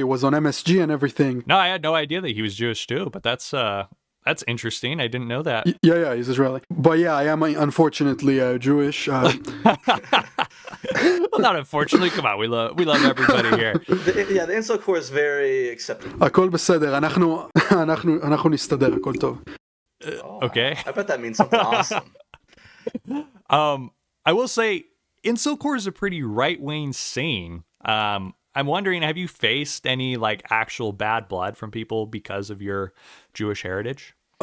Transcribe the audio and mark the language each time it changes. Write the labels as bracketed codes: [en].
[en] It was on MSG and everything. No, I had no idea that he was Jewish too, but that's interesting. I didn't know that. Yeah, he's Israeli. But yeah, I am unfortunately Jewish. Well, not unfortunately. Come on, we love everybody here. The Incelcore is very accepting. [he] הכל בסדר, אנחנו נסתדר, הכל טוב. [en] Okay. I bet that means something awesome. I will say, Incelcore is a pretty right-wing scene. I'm wondering, have you faced any like actual bad blood from people because of your Jewish heritage?